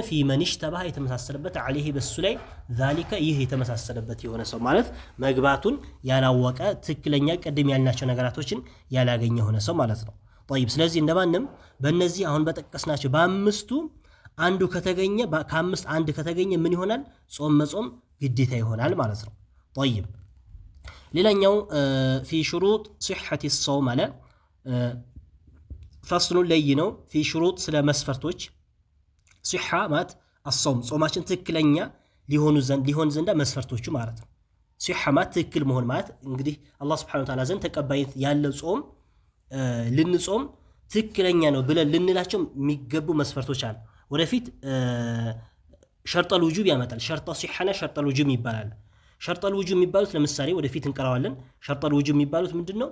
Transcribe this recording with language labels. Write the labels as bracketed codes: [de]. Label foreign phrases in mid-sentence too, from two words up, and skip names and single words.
[ar] في من اشتبه [am] የተመሳሰለበት عليه በሱ ላይ ذلك ይህ የተመሳሰለበት የሆነ ሰው ማለት መግባቱን ያላወቀ ትክክለኛ ቀደም ያልናቸው ነገራቶችን ያላገኘ የሆነ ሰው ማለት ነው። طيب ስለዚህ እንደማንም በእነዚህ አሁን በጠቀስናቸው በአምስቱ አንዱ ከተገኘ ከአምስት አንድ ከተገኘ ምን ይሆናል? ጾም መጾም ግዴታ ይሆናል ማለት ነው። طيب ሌላኛው [ar] في شروط صحة الصوم [am] አለ ፈስሉ ላይ ነው። في شروط ስለ መስፈርቶች صحة ማለት الصوم ጾማችን ትክክለኛ ሊሆን ዘንዳ መስፈርቶቹ ማለት ነው። صحة ማለት ትክክል መሆን ማለት እንግዲህ አላህ [ar] سبحانه وتعالى [am] ዘንድ ተቀባይነት ያለው ጾም ልንጾም ትክክለኛ ነው ብለን ልንላቸው የሚገቡ መስፈርቶች አሉ። ወደፊት [ar] شرط الوجوب [am] ያመጣል። [ar] شرط صحتنا شرط الوجوب [am] ይባላል። [ar] شرط الوجوب [am] የሚባሉት ለምሳሌ ወደፊት እንቀራዋለን። [ar] شرط الوجوب [am] የሚባሉት ምንድነው?